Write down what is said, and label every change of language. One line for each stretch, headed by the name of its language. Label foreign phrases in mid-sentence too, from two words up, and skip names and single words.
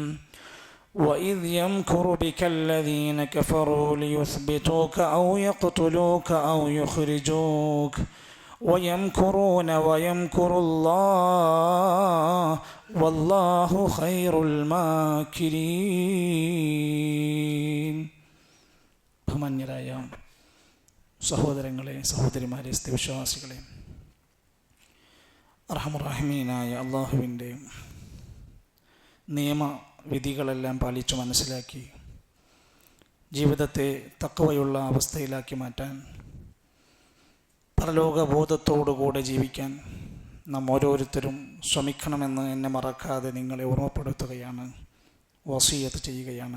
Arabic: وإذ يمكر بك الذين كفروا ليثبتوك أو يقتلوك أو يخرجوك ويمكرون ويمكر الله والله خير الماكرين.
Malayalam: ബഹുമാന്യരായ സഹോദരങ്ങളെ, സഹോദരിമാരെ, സ്ഥിരവിശ്വാസികളെ, അർഹമുർ-റഹീമീനായ അള്ളാഹുവിൻ്റെ നിയമവിധികളെല്ലാം പാലിച്ചു മനസ്സിലാക്കി ജീവിതത്തെ തഖ്വയുള്ള അവസ്ഥയിലാക്കി മാറ്റാൻ, പരലോകബോധത്തോടുകൂടെ ജീവിക്കാൻ നാം ഓരോരുത്തരും ശ്രമിക്കണമെന്ന് എന്നെ മറക്കാതെ നിങ്ങളെ ഓർമ്മപ്പെടുത്തുകയാണ്, വസിയത്ത് ചെയ്യുകയാണ്.